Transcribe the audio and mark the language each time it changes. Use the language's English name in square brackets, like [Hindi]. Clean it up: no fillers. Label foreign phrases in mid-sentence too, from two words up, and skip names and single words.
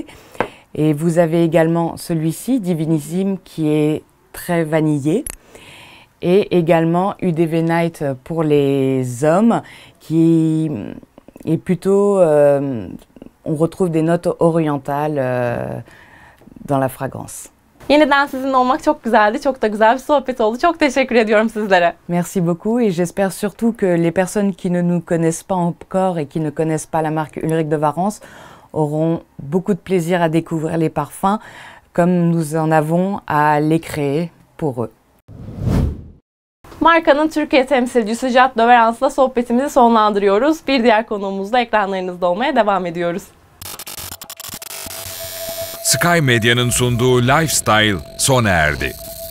[French] Et vous avez également celui-ci, Divinissime, qui est très vanillé. Et également UDV Night pour les hommes, qui est plutôt... on retrouve des notes orientales dans la fragrance. [Turkish] Yeniden sizinle olmak çok güzeldi. Çok da güzel bir sohbet oldu. Çok teşekkür ediyorum sizlere. [French] Merci beaucoup et j'espère surtout que les personnes qui ne nous connaissent pas encore et qui ne connaissent pas la marque Ulrich de Warens auront beaucoup de plaisir à découvrir les parfums comme nous en avons à les créer pour eux. [Turkish] Markanın Türkiye temsilcisi Jade de Verans'la sohbetimizi sonlandırıyoruz. Bir diğer konuğumuzla ekranlarınızda olmaya devam ediyoruz. Sky Medya'nın sunduğu Lifestyle sona erdi.